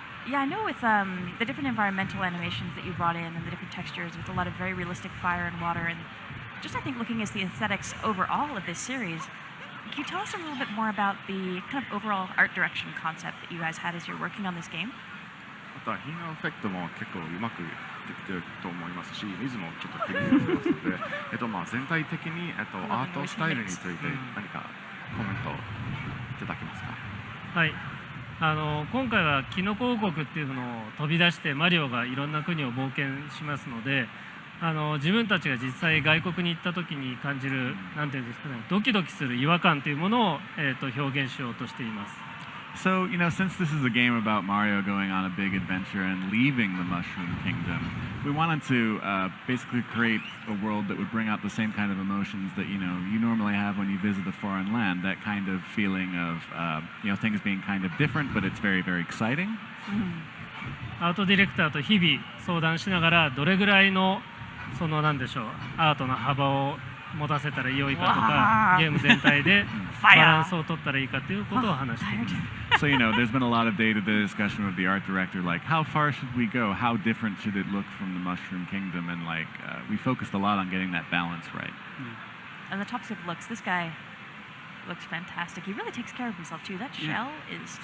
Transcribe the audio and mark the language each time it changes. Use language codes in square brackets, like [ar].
[en] Yeah, I know with the different environmental animations that you brought in and the different textures with a lot of very realistic fire and water, and just I think looking at the aesthetics overall of this series, can you tell us a little bit more about the kind of overall art direction concept that you guys had as you're working on this game? [ja] 火のエフェクトも結構うまくできてると思いますし、水もちょっと気になってますので、全体的にアートスタイルについて何かコメントいただけますか。はい。今回はキノコ王国っていうのを飛び出してマリオがいろんな国を冒険しますので、自分たちが実際外国に行った時に感じるなんていうんですかね、ドキドキする違和感というものを表現しようとしています。 [en] So, since this is a game about Mario going on a big adventure and leaving the Mushroom Kingdom, we wanted to basically create a world that would bring out the same kind of emotions that, you normally have when you visit a foreign land, that kind of feeling of, things being kind of different, but it's very, very exciting. [ja] アートディレクターと日々相談しながら、どれぐらいの、なんでしょう、アートの幅を持たせたら良いかとわあか、ゲーム全体で [en] Fire [ja] バランスを取ったらいいかということを話しています。 [en] So, there's been a lot of day-to-day discussion with the art director, like, how far should we go? How different should it look from the Mushroom Kingdom? And, we focused a lot on getting that balance right. On the topic of looks, this guy looks fantastic. He really takes care of himself too. That shell is